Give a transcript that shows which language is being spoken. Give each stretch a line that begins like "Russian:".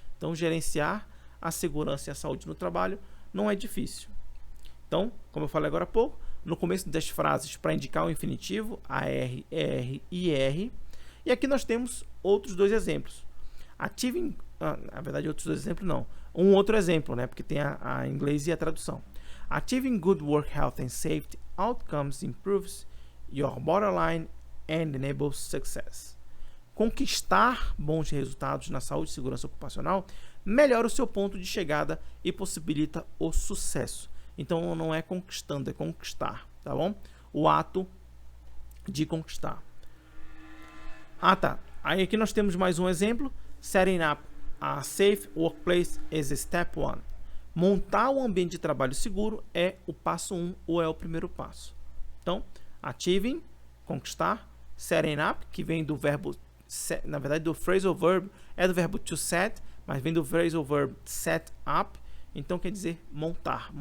Portuguese: Então, gerenciar a segurança e a saúde no trabalho não é difícil. Então, como eu falei agora há pouco, no começo das frases para indicar o infinitivo, AR, ER e IR. E aqui nós temos outros dois exemplos. Achieving, na verdade, outros dois exemplos não. Um outro exemplo, né? Porque tem a inglês e a tradução.
English: Achieving good work health and safety outcomes improves your bottom line and enables success.
Portuguese: Conquistar bons resultados na saúde e segurança ocupacional melhora o seu ponto de chegada e possibilita o sucesso. Então não é conquistando, é conquistar, tá bom? O ato de conquistar. Tá. Aí aqui nós temos mais um exemplo.
English: Setting up a safe workplace is step 1.
Portuguese: Montar um ambiente de trabalho seguro é o passo 1 ou é o primeiro passo. Então, achieving, conquistar, setting up, que vem do verbo, na verdade do phrasal verb, é do verbo to set, mas vem do phrasal verb set up, então quer dizer montar.